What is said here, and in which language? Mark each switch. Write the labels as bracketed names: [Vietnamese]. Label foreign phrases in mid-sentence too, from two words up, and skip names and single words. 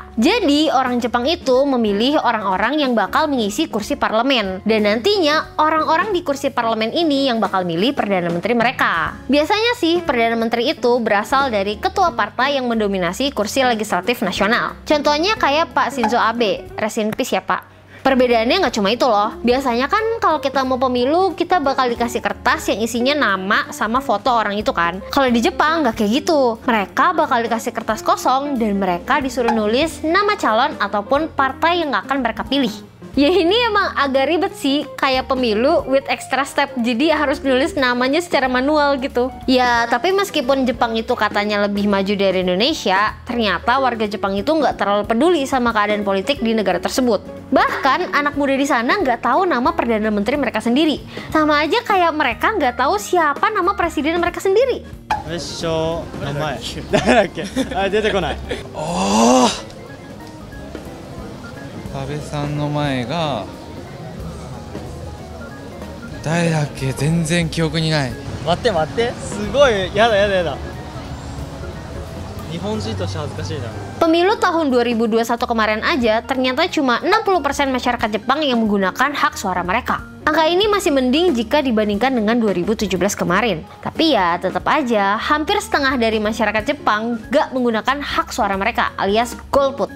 [Indonesian] Jadi, orang Jepang itu memilih orang-orang yang bakal mengisi kursi parlemen. Dan nantinya, orang-orang di kursi parlemen ini yang bakal milih perdana menteri mereka. Biasanya sih, perdana menteri itu berasal dari ketua partai yang mendominasi kursi legislatif nasional. Contohnya kayak Pak Shinzo Abe, [English] rest in peace [Indonesian] ya Pak. Perbedaannya nggak cuma itu loh. Biasanya kan kalau kita mau pemilu, kita bakal dikasih kertas yang isinya nama sama foto orang itu kan. Kalau di Jepang nggak kayak gitu. Mereka bakal dikasih kertas kosong dan mereka disuruh nulis nama calon ataupun partai yang akan mereka pilih. Ya ini emang agak ribet sih, kayak pemilu [English] with extra step, [Indonesian] jadi harus nulis namanya secara manual gitu. Ya tapi meskipun Jepang itu katanya lebih maju dari Indonesia, ternyata warga Jepang itu nggak terlalu peduli sama keadaan politik di negara tersebut. Bahkan anak muda di sana nggak tahu nama perdana menteri mereka sendiri. Sama aja kayak mereka nggak tahu siapa nama presiden mereka sendiri. Oh. [Japanese] 安倍さんの前が誰だっけ全然記憶にない待って待ってすごいやだやだやだ日本人として恥ずかしいな [Indonesian] Pemilu tahun 2021 kemarin aja ternyata cuma 60% masyarakat Jepang yang menggunakan hak suara mereka. Angka ini masih mending jika dibandingkan dengan 2017 kemarin. Tapi ya tetap aja hampir setengah dari masyarakat Jepang gak menggunakan hak suara mereka alias golput.